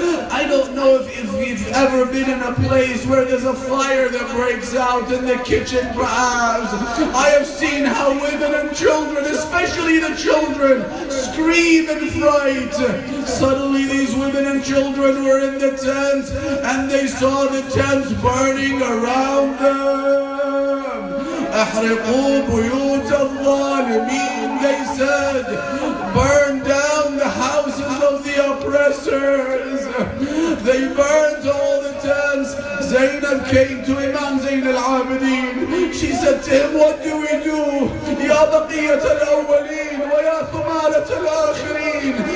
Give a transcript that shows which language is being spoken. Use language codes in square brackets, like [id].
[en] I don't know if you've ever been in a place where there's a fire that breaks out in the kitchen, perhaps. I have seen how women and children, especially the children, scream in fright. Suddenly these women and children were in the tent and they saw the tents burning around them. [ar] أحرقوا بيوت الظالمين, [en] they said. Burn down the houses of the oppressors. They burned all the essence, Zeynep came to Imam Zayn al-Abidin. She said to him, what do we do? [ar] Ya baqiyat al-awwaleen wa ya thumalat al-akhirin.